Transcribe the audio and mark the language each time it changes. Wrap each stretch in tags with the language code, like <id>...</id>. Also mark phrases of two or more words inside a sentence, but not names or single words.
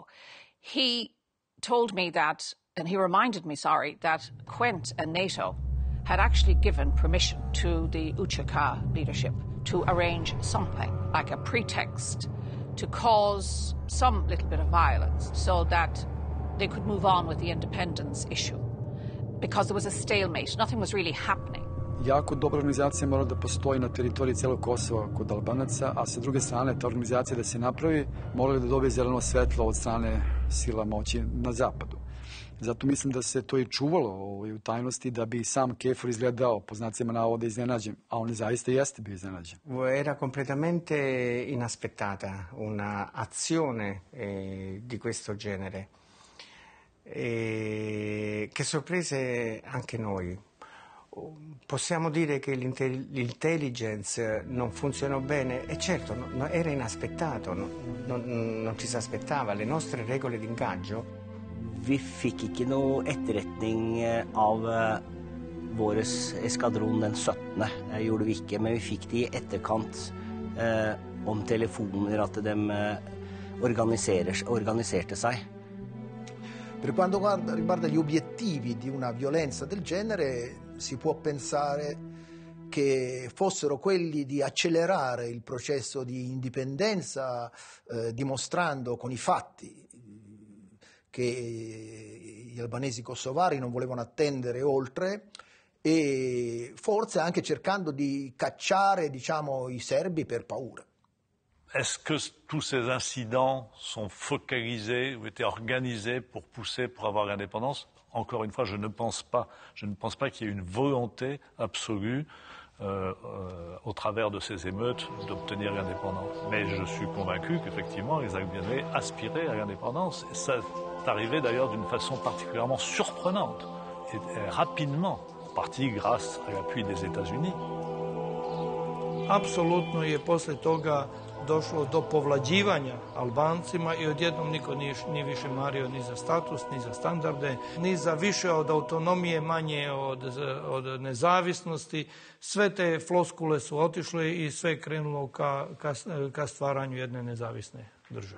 <en>He told me that, and he reminded me, that Quent and NATO had actually given permission to the UÇK leadership to arrange something, like a pretext, to cause some little bit of violence so that they could move on with the independence issue. Because there was a stalemate, nothing was really happening.</en> <sr>Jako dobra organizacija mora da postoji na teritoriji celog Kosova kod Albanaca, a sa druge strane ta organizacija da se napravi mora da dobije zeleno svetlo od strane sila moći na zapadu. Zato mislim da se to i čuvalo u tajnosti da bi sam Kefor izgledao, po znacima navoda, iznenađen, a on zaista jeste bio iznenađen.</sr> <it>Era completamente inaspettata una azione di questo genere che sorprese anche noi. Possiamo dire che l'intelligence non funzionò bene? E certo, era inaspettato, non ci si aspettava. Le nostre regole d'ingaggio.</it> <no>Vi fikk ikke noe etterretning av vår eskadron den 17. Gjorde vi ikke, men vi fikk det i etterkant om telefoner, at de organiserte seg.</no> <it>Per quanto riguarda gli obiettivi di una violenza del genere, si può pensare che fossero quelli di accelerare il processo di indipendenza, dimostrando con i fatti che gli albanesi kosovari non volevano attendere oltre e forse anche cercando di cacciare, diciamo, i serbi per paura.</it> <fr>Est-ce que tous ces incidents sont focalisés ou étaient organisés pour pousser pour avoir l'indépendance? Encore une fois, je ne pense pas qu'il y ait une volonté absolue au travers de ces émeutes d'obtenir l'indépendance. Mais je suis convaincu qu'effectivement les Albaniens aspiraient à l'indépendance. Et ça est arrivé d'ailleurs d'une façon particulièrement surprenante et rapidement, en partie grâce à l'appui des États-Unis.</fr> <sr>Apsolutno je posle toga došlo do povlađivanja Albancima i odjednom niko nije više mario ni za status, ni za standarde, ni za više od autonomije, manje od nezavisnosti. Sve te floskule su otišle i sve je krenulo ka stvaranju jedne nezavisne države.</sr>